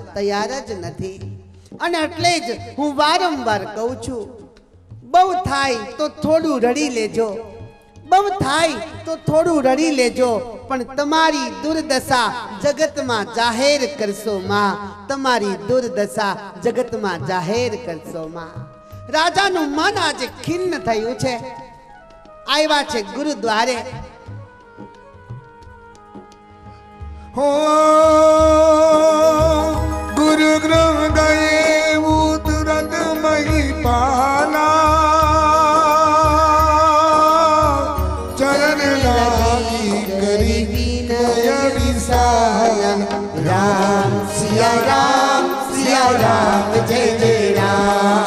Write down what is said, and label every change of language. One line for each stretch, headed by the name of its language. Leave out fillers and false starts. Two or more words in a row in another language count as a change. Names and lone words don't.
Gujarati: તૈયાર જ નથી અને એટલે જ હું વારંવાર કહું છું બહુ થાય તો થોડું રડી લેજો બહુ થાય તો થોડું રડી લેજો પણ તમારી દુર્દશા જગતમાં જાહેર કરશો માં તમારી દુર્દશા જગતમાં જાહેર કરશો માં રાજાનું મન આજે ખિન્ન થયું છે આવ્યા છે ગુરુદ્વારે
Awadhi: हो गुरु गृह गए तुरंत मही पाला चरण लागी करी विनय विशाल राम सिया राम जय जय राम